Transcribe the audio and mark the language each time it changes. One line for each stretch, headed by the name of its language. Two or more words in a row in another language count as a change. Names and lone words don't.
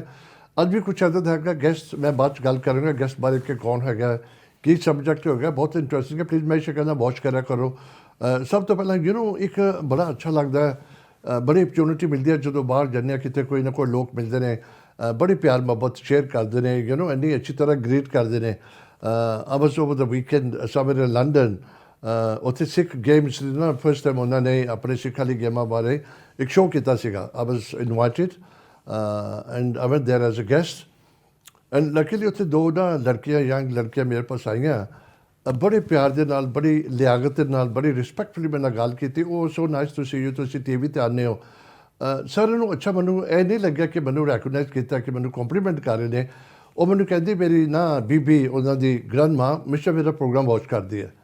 Punjabi: ਅੱਜ ਵੀ ਕੁਛ ਇੱਦਾਂ ਦਾ ਹੈਗਾ ਗੈਸਟ, ਮੈਂ ਬਾਅਦ 'ਚ ਗੱਲ ਕਰਾਂਗਾ ਗੈਸਟ ਬਾਰੇ ਕਿ ਕੌਣ ਹੈਗਾ, ਕੀ ਸਬਜੈਕਟ ਹੋ ਗਿਆ, ਬਹੁਤ ਇੰਟਰਸਟਿੰਗ ਹੈ। ਪਲੀਜ਼ ਮੈਂ ਇਹ ਕਹਿੰਦਾ ਵਾਚ ਕਰਿਆ ਕਰੋ। ਸਭ ਤੋਂ ਪਹਿਲਾਂ ਇੱਕ ਬੜਾ ਅੱਛਾ ਲੱਗਦਾ ਹੈ, ਬੜੀ ਅਪਰਚੂਨਿਟੀ ਮਿਲਦੀ ਹੈ ਜਦੋਂ ਬਾਹਰ ਜਾਂਦੇ ਹਾਂ, ਕਿਤੇ ਕੋਈ ਨਾ ਕੋਈ ਲੋਕ ਮਿਲਦੇ ਨੇ, ਬੜੀ ਪਿਆਰ ਮੁਹੱਬਤ ਸ਼ੇਅਰ ਕਰਦੇ ਨੇ, ਇੰਨੀ ਅੱਛੀ ਤਰ੍ਹਾਂ ਗ੍ਰੀਟ ਕਰਦੇ ਨੇ।
English: I was over the weekend somewhere in London,
Punjabi: ਉੱਥੇ ਸਿੱਖ ਗੇਮਸ ਨਾ
English: first time
Punjabi: ਉਹਨਾਂ ਨੇ ਆਪਣੇ ਸਿੱਖਾਂ ਲਈ ਗੇਮਾਂ ਬਾਰੇ ਇੱਕ ਸ਼ੋਅ ਕੀਤਾ ਸੀਗਾ।
English: I was invited and I went there as a guest and luckily
Punjabi: ਉੱਥੇ ਦੋ ਨਾ ਲੜਕੀਆਂ, ਯੰਗ ਲੜਕੀਆਂ ਮੇਰੇ ਪਾਸ ਆਈਆਂ, ਬੜੇ ਪਿਆਰ ਦੇ ਨਾਲ, ਬੜੀ ਲਿਆਕਤ ਦੇ ਨਾਲ, ਬੜੀ ਰਿਸਪੈਕਟਫੁਲੀ ਮੇਰੇ ਨਾਲ ਗੱਲ ਕੀਤੀ। ਉਹ
English: so nice to see you,
Punjabi: ਤੁਸੀਂ ਟੀ ਵੀ 'ਤੇ ਆਉਂਦੇ ਹੋ। ਸਾਰਿਆਂ ਨੂੰ ਅੱਛਾ, ਮੈਨੂੰ ਇਹ ਨਹੀਂ ਲੱਗਿਆ ਕਿ ਮੈਨੂੰ ਰੈਕਗਨਾਈਜ਼ ਕੀਤਾ, ਕਿ ਮੈਨੂੰ ਕੰਪਲੀਮੈਂਟ ਕਰ ਰਹੇ ਨੇ। ਉਹ ਮੈਨੂੰ ਕਹਿੰਦੀ ਮੇਰੀ ਨਾ ਬੀਬੀ, ਉਹਨਾਂ ਦੀ ਗ੍ਰੈਂਡ ਮਾਂ ਹਮੇਸ਼ਾ ਮੇਰਾ ਪ੍ਰੋਗਰਾਮ ਵਾਚ ਕਰਦੀ ਹੈ।